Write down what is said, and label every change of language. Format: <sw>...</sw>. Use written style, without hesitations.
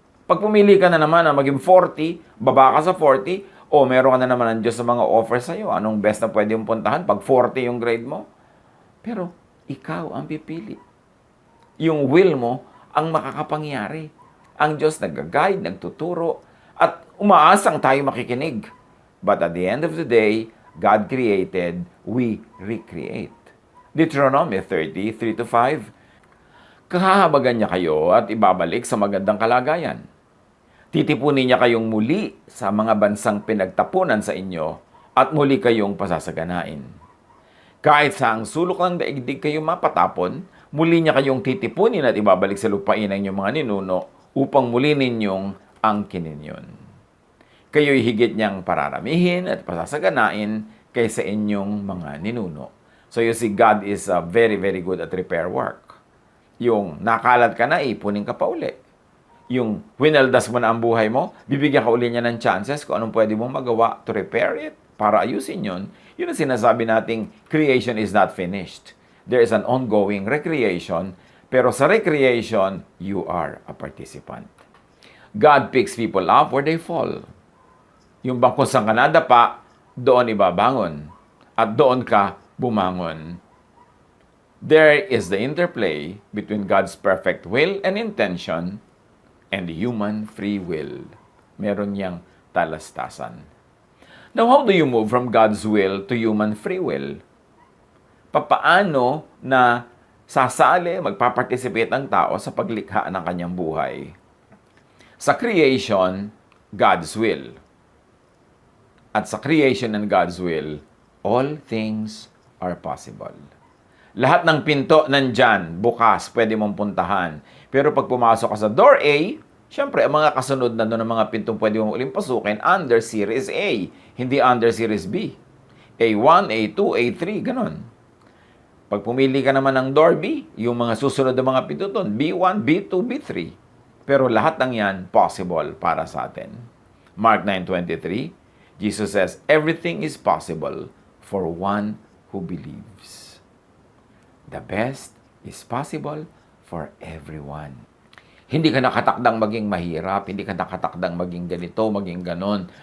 <tl>Pag pumili ka na naman na maging 40, baba ka sa 40, o meron ka na naman ng Diyos sa mga offer sa'yo, anong best na pwede mong puntahan pag 40 yung grade mo. Pero ikaw ang pipili. Yung will mo ang makakapangyari. Ang Diyos nag-guide, nagtuturo, at umaasang tayo makikinig.</tl> <en>But at the end of the day, God created, we recreate.</en> <tl>Deuteronomy 30:3-5, kahahabagan niya kayo at ibabalik sa magandang kalagayan. Titipunin niya kayong muli sa mga bansang pinagtapunan sa inyo at muli kayong pasasaganain. Kahit sa ang sulok ng daigdig kayo mapatapon, muli niya kayong titipunin at ibabalik sa lupain ng inyong mga ninuno upang muli ninyong angkinin yun. Kayo'y higit niyang pararamihin at pasasaganain kaysa inyong mga ninuno.</tl> <en>So you see, God is very, very good at repair work.</en> <tl>Yung nakalat ka na, ipunin ka pa uli. Yung winaldas mo na ang buhay mo, bibigyan ka uli niya ng chances kung anong pwede mong magawa</tl> <en>to repair it,</en> <tl>para ayusin yun. Yun ang sinasabi nating</tl> <en>creation is not finished. There is an ongoing recreation,</en> <tl>Pero sa recreation,</tl> <en>you are a participant. God picks people up where they fall.</en> <tl>Yung bang kung saan ka nadapa, doon ibabangon. At doon ka bumangon.</tl> <en>There is the interplay between God's perfect will and intention and human free will.</en> <tl>Meron niyang talastasan.</tl> <en>Now, how do you move from God's will to human free will?</en> <tl>Papaano na sasali, magpaparticipate ang tao sa paglikha ng kanyang buhay?</tl> <en>Sa creation, God's will. At sa creation and God's will, all things are possible.</en> <tl>Lahat ng pinto nandyan, bukas, pwede mong puntahan. Pero pag pumasok ka sa door A, syempre, ang mga kasunod na doon ng mga pintong pwede mong uling pasukin under Series A, hindi under Series B. A1, A2, A3, ganon. Pag pumili ka naman ng door B, yung mga susunod na mga pinto doon, B1, B2, B3. Pero lahat ng yan possible para sa atin.</tl> <en>Mark 9:23, Jesus says, everything is possible for one who believes. The best is possible for everyone.</en> <tl>Hindi ka nakatakdang maging mahirap, hindi ka nakatakdang maging ganito, maging ganon.</tl>